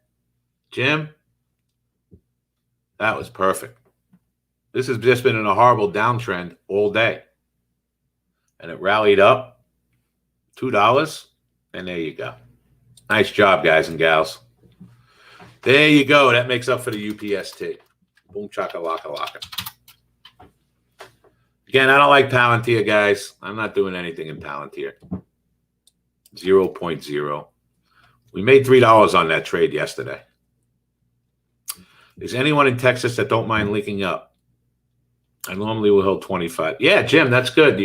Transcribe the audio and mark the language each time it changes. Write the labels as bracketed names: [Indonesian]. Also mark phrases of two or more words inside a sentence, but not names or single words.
[English] Jim? That was perfect. This has just been in a horrible downtrend all day. And it rallied up $2. And there you go. Nice job, guys and gals. There you go. That makes up for the UPST. Boom, chaka-laka laka. Again, I don't like Palantir, guys. I'm not doing anything in Palantir. 0.0. We made $3 on that trade yesterday. Is anyone in Texas that don't mind linking up? I normally will hold 25. Yeah, Jim, that's good.